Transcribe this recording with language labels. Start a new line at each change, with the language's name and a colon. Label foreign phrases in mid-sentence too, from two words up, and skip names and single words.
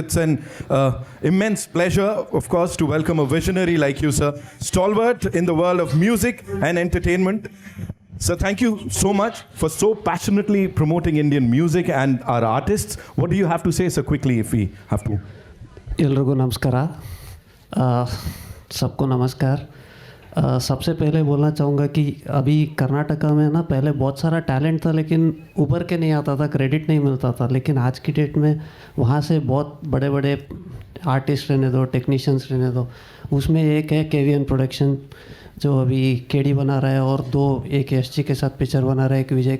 English: It's an immense pleasure, of course, to welcome a visionary like you, sir. Stalwart in the world of music and entertainment. Sir, thank you so much for so passionately promoting Indian music and our artists. What do you have to say, sir, quickly, if we have to?
Kannada: ಎಲ್ರಿಗೂ ನಮಸ್ಕಾರ
Hindi: सबको नमस्कार सबसे पहले बोलना चाहूँगा कि अभी कर्नाटका में ना पहले बहुत सारा टैलेंट था लेकिन उभर के नहीं आता था, क्रेडिट नहीं मिलता था, लेकिन आज की डेट में वहाँ से बहुत बड़े बड़े आर्टिस्ट रहने दो, टेक्नीशियंस रहने दो, उसमें एक है KVN प्रोडक्शन जो अभी केडी बना रहा है और एक SG के साथ पिक्चर बना रहा है, एक विजय